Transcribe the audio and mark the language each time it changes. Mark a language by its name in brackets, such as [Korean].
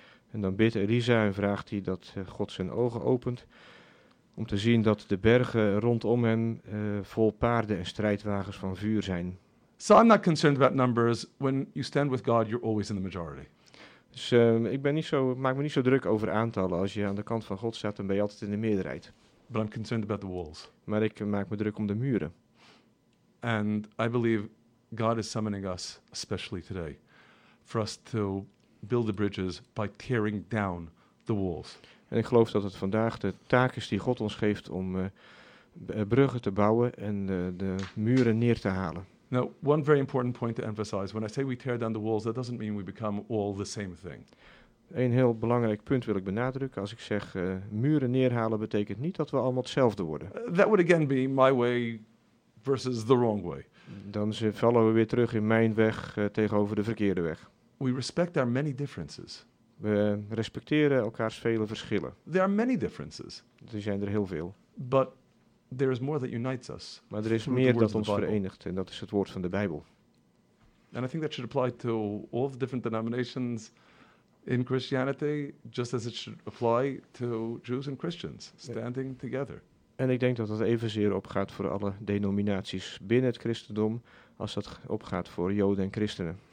[Dutch] En dan bidt Elisa en vraagt hij dat God zijn ogen opent. Om te zien dat de bergen rondom hem vol paarden en strijdwagens van vuur zijn. [English] So I'm not concerned about numbers. When you stand with God, you're always in the majority. [Dutch] Dus maak me niet zo druk over aantallen. Als je aan de kant van God staat, dan ben je altijd in de meerderheid. [English] But I'm concerned about the walls. [Dutch] Maar ik maak me druk om de muren. [English] And I believe God is summoning us, especially today, for us to build the bridges by tearing down the walls. [Dutch] En ik geloof dat het vandaag de taak is die God ons geeft om bruggen te bouwen en de muren neer te halen. [English] Now, one very important point to emphasize. When I say we tear down the walls, that doesn't mean we become all the same thing. [Dutch] Een heel belangrijk punt wil ik benadrukken. Als ik zeg muren neerhalen, betekent niet dat we allemaal hetzelfde worden. [English] That would again be my way versus the wrong way. [Dutch] Dan vallen we weer terug in mijn weg tegenover de verkeerde weg. [English] We respect our many differences. [Dutch] We respecteren elkaars vele verschillen. [English] There are many differences. [Dutch] Er zijn er heel veel. [English] But there is more that unites us. [Dutch] Maar er is meer dat ons verenigt en dat is het woord van de Bijbel. [English] And I think that should apply to all the different denominations in Christianity, just as it should apply to Jews and Christians standing together. [Dutch] En ik denk dat dat evenzeer opgaat voor alle denominaties binnen het christendom als dat opgaat voor Joden en christenen.